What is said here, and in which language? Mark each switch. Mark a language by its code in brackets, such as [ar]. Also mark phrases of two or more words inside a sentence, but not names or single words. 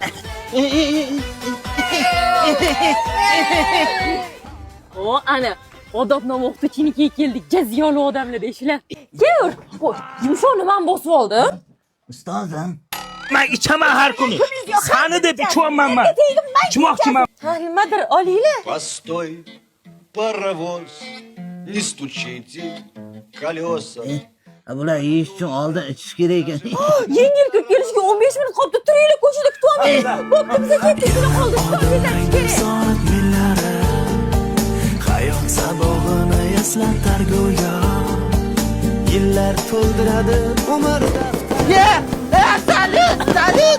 [uz] O, ana, odobnoma o'qituvchinikiga keldik. Jaziyoli odamlar eshilar. Kel, qo'y. Yumshoqni men bosib oldim. Ustozim. Men ichaman har kuni. Sani deb ichmayman men. Ichmoqchiman. Ha, nimadir olinglar. [ru] Постой, паровоz, не стучите колеса. [uz] Bular yeyish uchun oldin ichish kerak ekan. Yangi yil kirib kelishiga 15 minut qoldi. Turinglar, ko'chada kutyapmiz. Bo'pti, biza ketdik, shuni qoldi. Soat millari hayot sabog'ini eslatar go'yo. Yillar to'ldiradi umr daftari.